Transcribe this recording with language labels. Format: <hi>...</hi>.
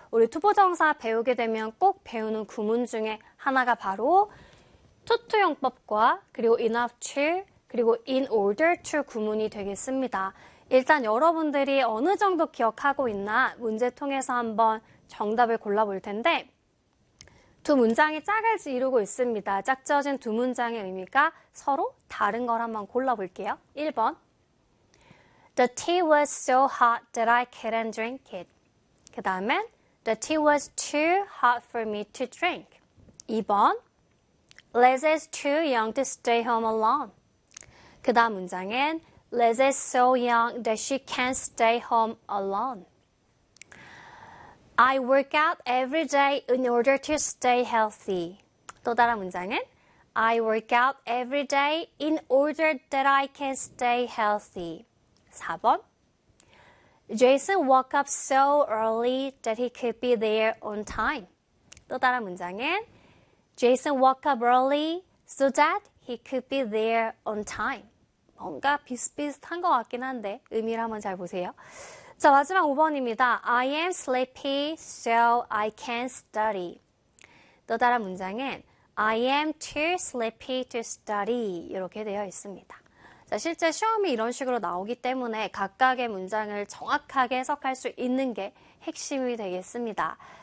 <ko>우리 투보정사 배우게 되면 꼭 배우는 구문 중에 하나가 바로 투투용법과 그리고 enough to 그리고 in order to 구문이 되겠습니다. 일단 여러분들이 어느 정도 기억하고 있나 문제 통해서 한번 정답을 골라볼 텐데 두 문장이 짝을 이루고 있습니다. 짝지어진 두 문장의 의미가 서로 다른 걸 한번 골라볼게요.</ko> <en>1번 The tea was so hot that I couldn't drink it.</en> <ko>그 다음에</ko> <en>The tea was too hot for me to drink. 2번 Liz is too young to stay home alone.</en> <ko>그 다음 문장엔</ko> <en>Liz is so young that she can't stay home alone. I work out every day in order to stay healthy.</en> <ko>또 다른 문장은</ko> <en>I work out every day in order that I can stay healthy. 4번 Jason woke up so early that he could be there on time.</en> <ko>또 다른 문장은</ko> <en>Jason woke up early so that he could be there on time.</en> <ko>뭔가 비슷비슷한 것 같긴 한데 의미를 한번 잘 보세요. 자, 마지막 5번입니다.</ko> <en>I am sleepy so I can't study.</en> <ko>또 다른 문장은</ko> <en>I am too sleepy to study.</en> <ko>이렇게 되어 있습니다. 자, 실제 시험이 이런 식으로 나오기 때문에 각각의 문장을 정확하게 해석할 수 있는 게 핵심이 되겠습니다.</ko>